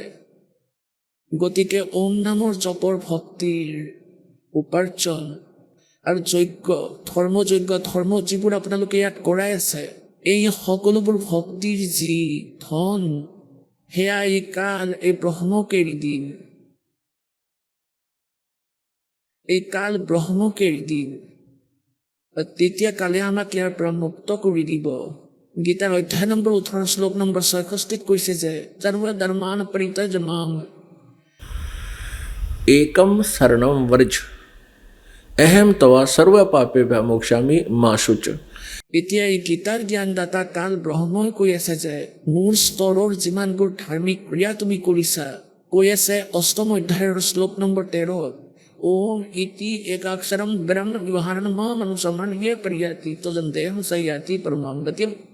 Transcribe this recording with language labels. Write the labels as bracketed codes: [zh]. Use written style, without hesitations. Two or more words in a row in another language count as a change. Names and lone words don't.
[as] গতিকে ওম নামৰ জপৰ ভক্তিৰ উপাৰ্জন আৰু যজ্ঞ, ধৰ্ম যিবোৰ আপোনালোকে ইয়াত কৰাই আছে, এই সকলোবোৰ ভক্তিৰ যি ধন, সেয়া এই কাল, এই ব্ৰহ্মক এৰি দিম। এই কাল ব্ৰহ্মক এৰি দিম, তেতিয়া কালে আমাক ইয়াৰ পৰা মুক্ত কৰি দিব। গীতাৰ অধ্যায় নম্বৰ 18 শ্লোক নম্বৰ 66 কৈছে যে [sa] সৰ্বধৰ্মান পৰিত্যজ্য মাম एकम शरणम व्रज अहम तवा सर्व पापेभ्यो मोक्षामि मा शुच। [as] এতিয়া এই গীতাৰ জ্ঞানদাতা কাল ব্ৰহ্মই কৈ আছে যে মোৰ স্তৰৰ যিমানবোৰ ধাৰ্মিক ক্ৰিয়া তুমি কৰিছা, কৈ আছে 8ম অধ্যায়ৰ শ্লোক নম্বৰ 13, [sa] ওম ইতি একাক্ষৰম ব্ৰহ্ম ব্যৱহাৰণ মনুষ্যমান হে প্ৰিয়াতি তজন্তেহ সয়াতি পৰমাং গতিম।